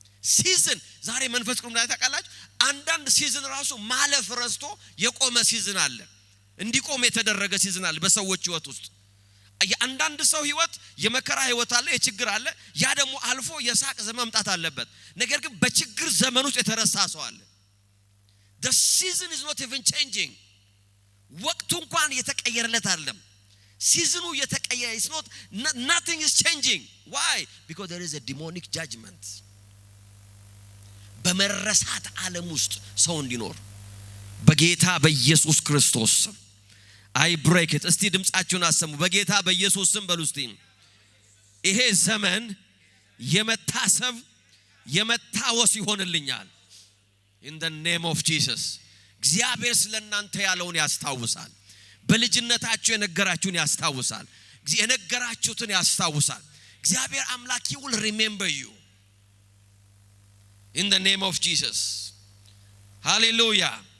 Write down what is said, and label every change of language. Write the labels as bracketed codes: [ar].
[am] ሲዝን ዛሬ መንፈስ ቅዱስ ላይ ታውቃላችሁ አንዳንድ ሲዝን ራሱ ማለፍ ረስቶ የቆመ ሲዝን አለ። እንዲቆም የተደረገ ሲዝን አለ በሰዎች ህይወት ውስጥ። የአንዳንድ ሰው ህይወት የመከራ ህይወት አለ፣ የችግር አለ። ያ ደግሞ አልፎ የሳቅ ዘመን መምጣት አለበት። ነገር ግን በችግር ዘመን ውስጥ የተረሳ ሰው አለ። [en] the season is not even changing. [am] ወቅቱ እንኳን የተቀየረለት አይደለም። ሲዝኑ የተቀየረ [en] is not nothing is changing. Why? Because there is a demonic judgment. [am] በመረሳት ዓለም ውስጥ ሰው እንዲኖር በጌታ በኢየሱስ ክርስቶስ [en] I break it. [am] እስቲ ድምጻችሁን አሰሙ በጌታ በኢየሱስ ስም በሉ እስቲ። ይሄ ዘመን የመታሰብ የመታወስ ይሆንልኛል [en] in the name of Jesus። [am] እግዚአብሔር ስለናንተ ያለውን ያስታውሳል። በልጅነታችሁ የነገራችሁን ያስታውሳል። የነገራችሁትን ያስታውሳል። እግዚአብሔር አምላክ [en] will remember you in the name of Jesus. [am] Hallelujah.